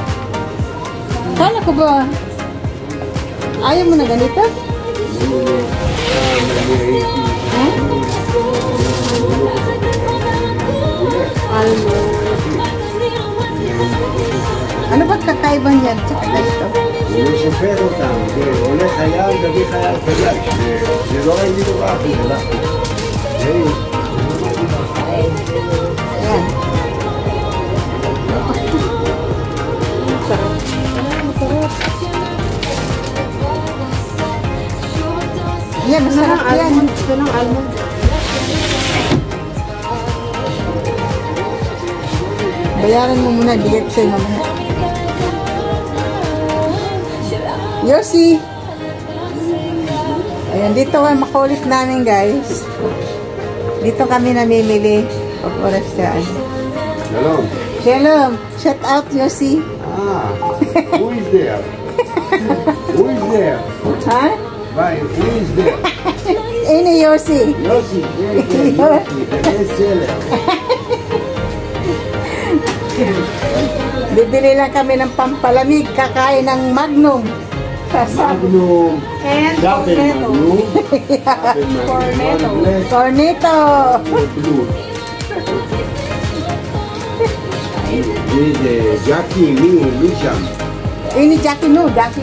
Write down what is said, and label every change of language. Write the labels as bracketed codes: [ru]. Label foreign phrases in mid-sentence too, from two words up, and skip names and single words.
[tl] Saan? Kala ko ba? Ayaw mo na ganito? Huh? Ano ba kakaiba niyan sa ganito? [he] הוא סופר אותם, ועולה חייל, מביא חייל חדש, זה לא ראיתי דבר, זה [tl] Ayan. Yan, masarap yan. Ito ng almond. Bayaran mo muna, bigay ko sa'yo mamaya. Yossi! Ayan, dito ang makulit namin, guys. Dito kami namimili. Pag oras dyan. [he] שלום. Shalom! [en] Shout out, Yossi! who is there? Who is there? Ha? Bye, who is there? [tl] Ini Yossi! [he] יוסי, יוסי, [en] the best seller. [tl] Bibili lang kami ng pampalamig, kakain ng Magnum. Magnum, [en] And double cornetto. Magnum, double Magnum, one black, Cornito! blue. This Jackie, me שם. [tl] Ini Jackie no, Jackie.